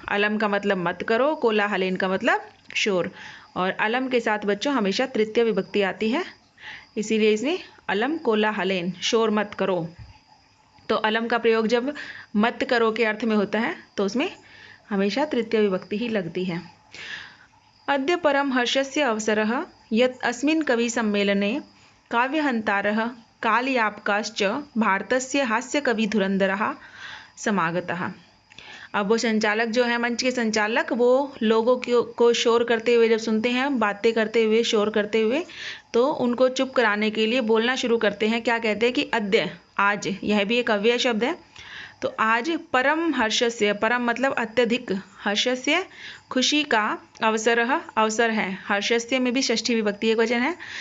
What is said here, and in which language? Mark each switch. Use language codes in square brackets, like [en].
[hi] अलम का मतलब मत करो, कोलाहलेन का मतलब शोर, और अलम के साथ बच्चों हमेशा तृतीय विभक्ति आती है, इसीलिए इसमें अलम कोलाहलेन, शोर मत करो। तो अलम का प्रयोग जब मत करो के अर्थ में होता है तो उसमें हमेशा तृतीय विभक्ति ही लगती है। [sa] अद्य परम हर्षस्य अवसरः यत् अस्मिन् कवि सम्मेलने काव्यहन्तारः कालयापकाश्च भारतस्य हास्य कवि धुरंधरः समागतः। [hi] अब वो संचालक जो है, मंच के संचालक, वो लोगों को शोर करते हुए जब सुनते हैं, बातें करते हुए, शोर करते हुए, तो उनको चुप कराने के लिए बोलना शुरू करते हैं। क्या कहते हैं कि अद्य, आज, यह भी एक अव्यय शब्द है। तो आज परम हर्षस्य, परम मतलब अत्यधिक, हर्षस्य खुशी का, अवसरः अवसर है, हर्षस्य में भी षष्ठी विभक्ति एक वचन है।